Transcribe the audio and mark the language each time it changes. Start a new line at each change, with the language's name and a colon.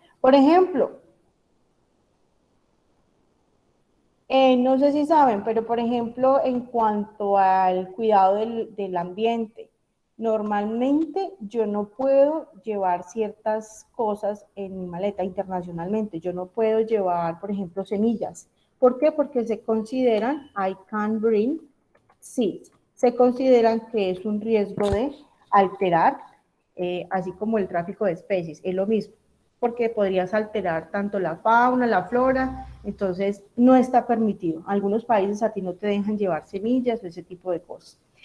Spanish: Por ejemplo, no sé si saben, pero por ejemplo, en cuanto al cuidado del ambiente, Normalmente yo no puedo llevar ciertas cosas en mi maleta internacionalmente. Yo no puedo llevar, por ejemplo, semillas. ¿Por qué? Porque se consideran,
English: I can't bring seeds.
Spanish: Se consideran que es un riesgo de alterar, así como el tráfico de especies. Es lo mismo, porque podrías alterar tanto la fauna, la flora, entonces no está permitido. Algunos países a ti no te dejan llevar semillas o ese tipo de cosas.